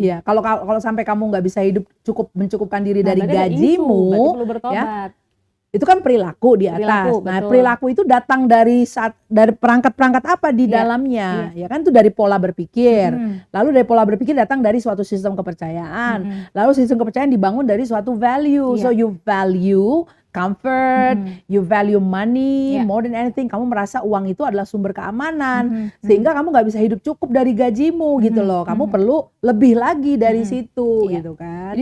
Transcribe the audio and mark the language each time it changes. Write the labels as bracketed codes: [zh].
[id] Iya, kalau sampai kamu nggak bisa hidup mencukupkan diri dari gajimu, perlu bertobat. Itu kan perilaku di atas. Perilaku itu datang dari perangkat-perangkat apa di dalamnya, ya kan, itu dari pola berpikir. Lalu dari pola berpikir datang dari suatu sistem kepercayaan. Lalu sistem kepercayaan dibangun dari suatu value. [en] So you value comfort, you value money more than anything. [id] Kamu merasa uang itu adalah sumber keamanan, sehingga kamu nggak bisa hidup cukup dari gajimu gitu loh. Kamu perlu lebih lagi dari situ gitu kan.